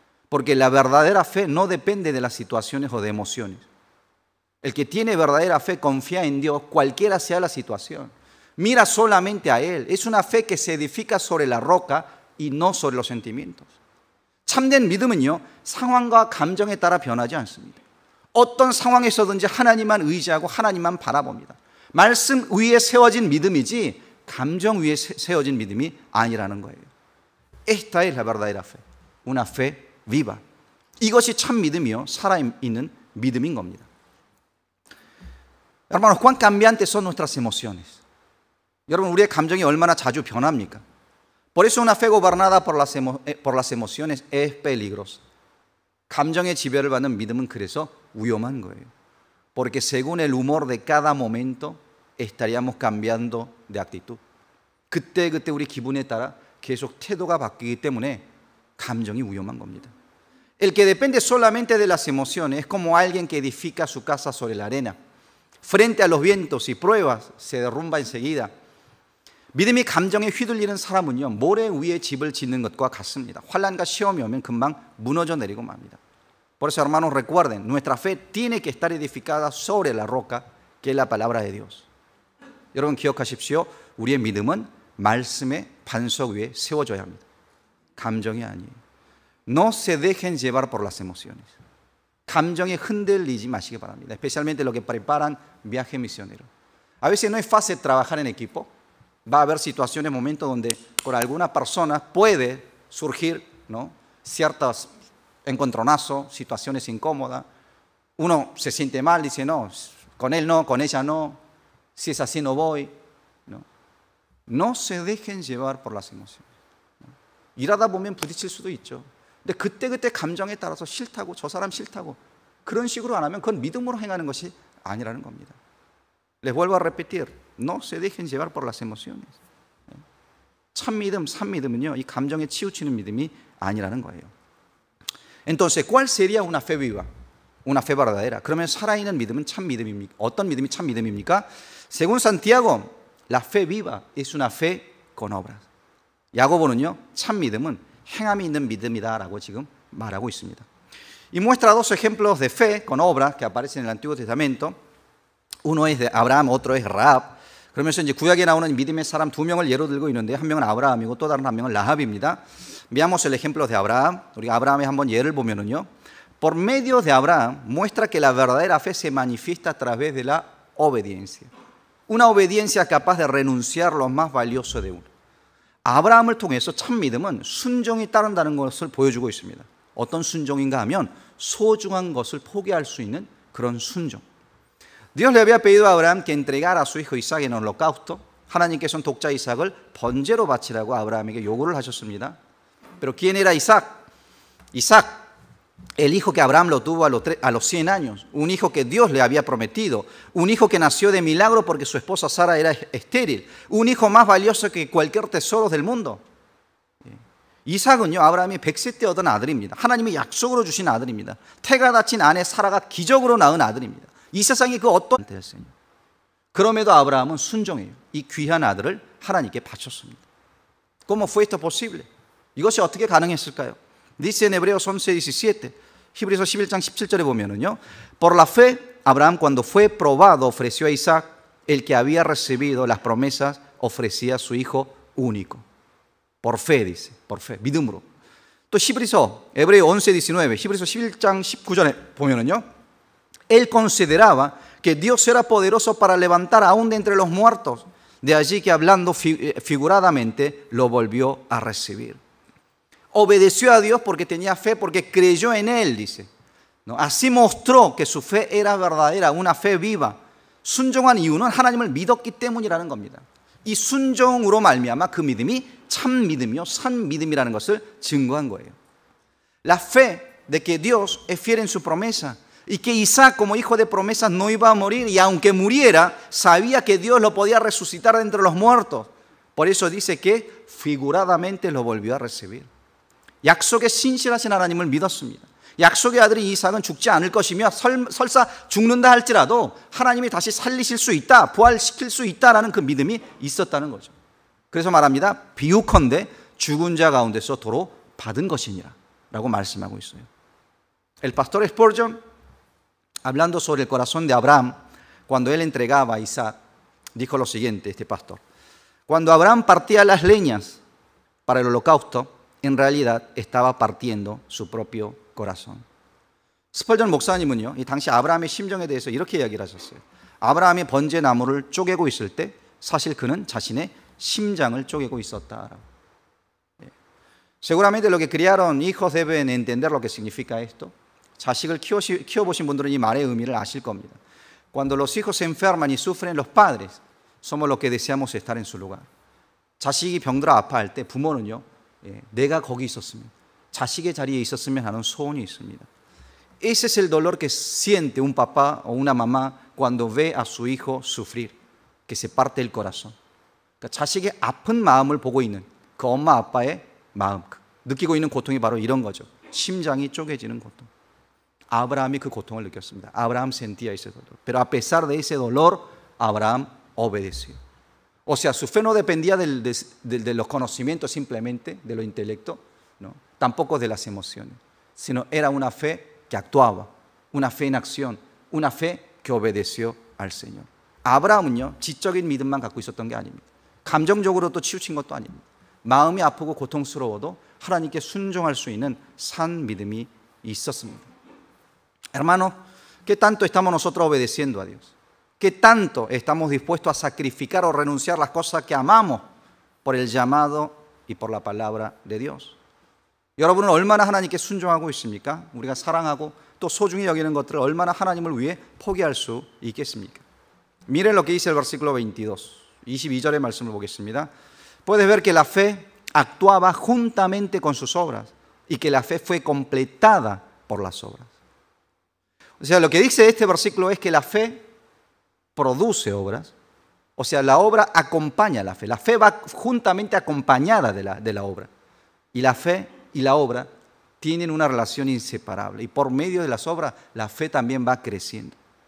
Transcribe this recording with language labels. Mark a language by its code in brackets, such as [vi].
[es] Porque la verdadera fe no depende de las situaciones o de emociones. El que tiene verdadera fe confía en Dios, cualquiera sea la situación. Mira solamente a Él. Es una fe que se edifica sobre la roca y no sobre los sentimientos. [ko] 참된 믿음은요, 상황과 감정에 따라 변하지 않습니다. 어떤 상황에서든지 하나님만 의지하고 하나님만 바라봅니다. 말씀 위에 세워진 믿음이지 감정 위에 세워진 믿음이 아니라는 거예요. [es] Esta es la verdadera fe. Una fe viva. [ko] 이것이 참 믿음이요, 살아있는 믿음인 겁니다. [es] Hermanos, cuán cambiantes son nuestras emociones. [ko] 여러분, 우리의 감정이 얼마나 자주 변합니까? [es] Por eso una fe gobernada por las emociones es peligrosa. [ko] 감정의 지배를 받는 믿음은 그래서 위험한 거예요. [es] Porque según el humor de cada momento estaríamos cambiando de actitud. [ko] 그때 우리 기분에 따라 계속 태도가 바뀌기 때문에 감정이 위험한 겁니다. [es] El que depende solamente de las emociones es como alguien que edifica su casa sobre la arena. Frente a los vientos y pruebas se derrumba enseguida. [ko] 믿음이 감정에 휘둘리는 사람은요, 모래 위에 집을 짓는 것과 같습니다. 환난과 시험이 오면 금방 무너져 내리고 맙니다. [es] Por eso, hermanos, recuerden, nuestra fe tiene que estar edificada sobre la roca, que es la palabra de Dios. [ko] 여러분 기억하십시오. 우리의 믿음은 말씀의 반석 위에 세워져야 합니다. 감정이 아니에요. [es] No se dejen llevar por las emociones. [ko] 감정에 흔들리지 마시기 바랍니다. [es] Especialmente los que preparan viaje misionero. A veces no es fácil trabajar en equipo. Va a haber situaciones, momentos donde por algunas personas puede surgir, ¿no?, ciertos encontronazos, situaciones incómodas. Uno se siente mal, dice, no, con él no, con ella no, si es así no voy. No se dejen llevar por las emociones. [ko] 일하다 보면 부딪힐 수도 있죠. 근데 그때 감정에 따라서 싫다고, 저 사람 싫다고 그런 식으로 안 하면 그건 믿음으로 행하는 것이 아니라는 겁니다. [es] Les vuelvo a repetir, no se dejen llevar por las emociones. [ko] 참 믿음, 산 믿음은요, 이 감정에 치우치는 믿음이 아니라는 거예요. [es] Entonces, ¿cuál sería una fe viva? Una fe verdadera. [ko] 그러면 살아있는 믿음은 참 믿음입니까? 어떤 믿음이 참 믿음입니까? [es] Según Santiago, la fe viva es una fe con obras. [ko] 야고보는요, 참 믿음은 행함이 있는 믿음이다라고 지금 말하고 있습니다. [es] Y muestra dos ejemplos de fe con obras que aparecen en el Antiguo Testamento. Uno es de Abraham, otro es Rahab. [ko] 그러면서 이제 구약에 나오는 믿음의 사람 두 명을 예로 들고 있는데 한 명은 아브라함이고 또 다른 한 명은 라합입니다. [es] Veamos el ejemplo de Abraham. [ko] 우리 아브라함의 한번 예를 보면은요. [es] Por medio de Abraham muestra que la verdadera fe se manifiesta a través de la obediencia. Una obediencia capaz de renunciar lo más valioso de uno. [ko] 아브라함을 통해서 참 믿음은 순종이 따른다는 것을 보여주고 있습니다. 어떤 순종인가 하면 소중한 것을 포기할 수 있는 그런 순종. [es] Dios le había pedido a Abraham que entregara a su hijo Isaac en holocausto. [ko] 하나님께서는 독자 이삭을 번제로 바치라고 아브라함에게 요구를 하셨습니다. [es] Pero ¿quién era Isaac? Isaac, el hijo que Abraham lo tuvo a los 100 años, un hijo que Dios le había prometido, un hijo que nació de milagro porque su esposa Sara era estéril, un hijo más valioso que cualquier tesoro del mundo. [ko] 이삭은요, 아브라함이 100세 때 얻은 아들입니다. 하나님이 약속으로 주신 아들입니다. 태가 다친 아내 사라가 기적으로 낳은 아들입니다. 이 세상에 그 어떤 때였어요. 그럼에도 아브라함은 순종해요. 이 귀한 아들을 하나님께 바쳤습니다. [es] ¿Cómo fue esto posible? [ko] 이것이 어떻게 가능했을까요? [es] Dice en Hebreos 11:17, [ko] 히브리서 11장 17절에 보면은요, [es] por la fe Abraham cuando fue probado ofreció a Isaac, el que había recibido las promesas ofrecía a su hijo único. Por fe dice, por fe, [ko] 믿음으로. 또 히브리서 [es] Hebreo 11:19, [ko] 히브리서 11장 19절에 보면은요, [es] él consideraba que Dios era poderoso para levantar aún de entre los muertos, de allí que hablando figuradamente lo volvió a recibir. Obedeció a Dios porque tenía fe, porque creyó en Él, dice. ¿No? Así mostró que su fe era verdadera, una fe viva. [ko] 순종한 이유는 하나님을 믿었기 때문이라는 겁니다. 이 순종으로 말미암아 그 믿음이 참 믿음이요, 산 믿음이라는 것을 증거한 거예요. [es] La fe de que Dios es fiel en su promesa y que Isaac como hijo de promesas no iba a morir y aunque muriera sabía que Dios lo podía resucitar de entre los muertos. Por eso dice que figuradamente lo volvió a recibir. [ko] 약속에 신실하신 하나님을 믿었습니다. 약속의 아들이 이삭은 죽지 않을 것이며 설사 죽는다 할지라도 하나님이 다시 살리실 수 있다, 부활시킬 수 있다라는 그 믿음이 있었다는 거죠. 그래서 말합니다. 비유컨대 죽은 자 가운데서 도로 받은 것이니라 라고 말씀하고 있어요. [es] El pastor Spurgeon, hablando sobre el corazón de Abraham, cuando él entregaba a Isaac, dijo lo siguiente, este pastor. Cuando Abraham partía las leñas para el holocausto, en realidad estaba partiendo su propio corazón. [ko] 스펄전 목사님은요, 이 당시 아브라함의 심정에 대해서 이렇게 이야기를 하셨어요. 아브라함이 번제 나무를 쪼개고 있을 때 사실 그는 자신의 심장을 쪼개고 있었다라고. [es] Seguramente los que criaron hijos deben entender lo que significa esto. [ko] 자식을 키워보신 분들은 이 말의 의미를 아실 겁니다. [es] Cuando los hijos se enferman y sufren, los padres somos los que deseamos estar en su lugar. [ko] 자식이 병들어 아파할 때 부모는요, 내가 거기 있었으면, 자식의 자리에 있었으면 하는 소원이 있습니다. [es] Ese es el dolor que siente un papá o una mamá cuando ve a su hijo sufrir, que se parte el corazón. [ko] 그러니까 자식의 아픈 마음을 보고 있는 그 엄마 아빠의 마음, 느끼고 있는 고통이 바로 이런 거죠. 심장이 쪼개지는 고통. 아브라함이 그 고통을 느꼈습니다. [es] Abraham sentía ese dolor. Pero a pesar de ese dolor, Abraham obedeció. O sea, su fe no dependía de los conocimientos simplemente, de lo intelecto, ¿no? Tampoco de las emociones, sino era una fe que actuaba, una fe en acción, una fe que obedeció al Señor. [ko] 아브라함은요, 지적인 믿음만 갖고 있었던 게 아닙니다. 감정적으로 또 치우친 것도 아닙니다. 마음이 아프고 고통스러워도 하나님께 순종할 수 있는 산 믿음이 있었습니다. [es] Hermano, ¿qué tanto estamos nosotros obedeciendo a Dios? ¿Qué tanto estamos dispuestos a sacrificar o renunciar las cosas que amamos por el llamado y por la palabra de Dios? [ko] 여러분은 얼마나 하나님께 순종하고 있습니까? 우리가 사랑하고 또 소중히 여기는 것들을 얼마나 하나님을 위해 포기할 수 있겠습니까? [es] Miren lo que dice el versículo [ko] 22절의 말씀을 보겠습니다. [es] Puedes ver que la fe actuaba juntamente con sus obras y que la fe fue completada por las obras. O sea, lo que dice este versículo es que la fe produce obras, o sea, la obra acompaña a la fe va juntamente acompañada de la obra, y la fe y la obra tienen una relación inseparable, y por medio de las obras la fe también va creciendo.